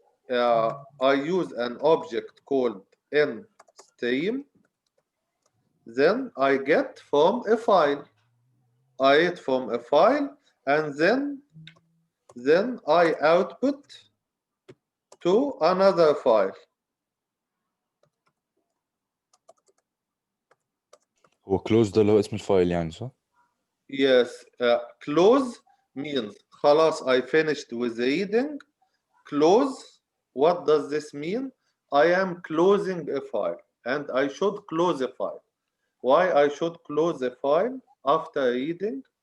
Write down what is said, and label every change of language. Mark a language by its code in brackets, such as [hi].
[en] I use an object called nstream. Then I get from a file. I read from a file and then I output to another file. [ar] هو close ده اللي هو اسم الفايل يعني صح؟ [en] Yes, close means [ar] خلاص [en] I finished with reading. Close, what does this mean? I am closing a file and I should close a file. Why I should close a file after reading?